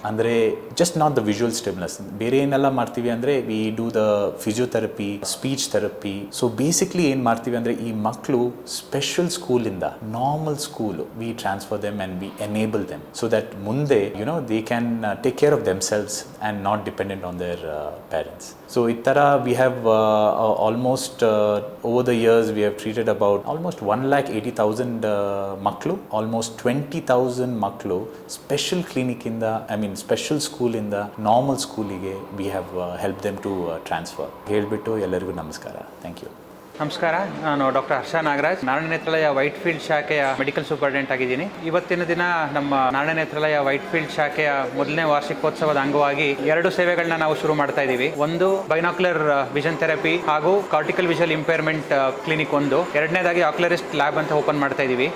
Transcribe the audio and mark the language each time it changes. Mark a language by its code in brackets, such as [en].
[en] ಅಂದರೆ just not the visual stimulus, [kn] ಬೇರೆ ಏನೆಲ್ಲ ಮಾಡ್ತೀವಿ ಅಂದರೆ [en] We do the physiotherapy, speech therapy. So basically [kn] ಏನು ಮಾಡ್ತೀವಿ ಅಂದರೆ ಈ ಮಕ್ಕಳು ಸ್ಪೆಷಲ್ ಸ್ಕೂಲಿಂದ [en] normal school we transfer them and we enable them so that [kn] ಮುಂದೆ [en] They can take care of themselves and not dependent on their parents. So [kn] itara [en] we have almost over the years we have treated about almost 1,80,000 [kn] maklu, [en] almost 20,000 maklu special clinic in the special school in the normal school [kn] ige [en] we have helped them to transfer. [kn] Helbittu ellarigu namaskara. [en] Thank you. [kn] ನಮಸ್ಕಾರ, ನಾನು doctor ಹರ್ಷ ನಾಗರಾಜ್, ನಾರಾಯಣ ನೇತ್ರಾಲಯ ವೈಟ್ಫೀಲ್ಡ್ ಶಾಖೆಯ medical superintendent ಆಗಿದ್ದೀನಿ. ಇವತ್ತಿನ ದಿನ ನಮ್ಮ ನಾರಾಯಣ ನೇತ್ರಾಲಯ ವೈಟ್ಫೀಲ್ಡ್ ಶಾಖೆಯ ಮೊದಲನೇ ವಾರ್ಷಿಕೋತ್ಸವದ ಅಂಗವಾಗಿ 2 ಸೇವೆಗಳನ್ನ ನಾವು ಶುರು ಮಾಡ್ತಾ ಇದ್ದೀವಿ. ಒಂದು ಬೈನಾಕ್ಯುಲರ್ ವಿಷನ್ ಥೆರಪಿ ಹಾಗೂ ಕಾರ್ಟಿಕಲ್ ವಿಜುವಲ್ ಇಂಪೇರ್ಮೆಂಟ್ ಕ್ಲಿನಿಕ್ ಒಂದು, ಎರಡನೇದಾಗಿ ಆಕ್ಯುಲರಿಸ್ಟ್ ಲ್ಯಾಬ್ ಅಂತ ಓಪನ್ ಮಾಡ್ತಾ ಇದ್ದೀವಿ.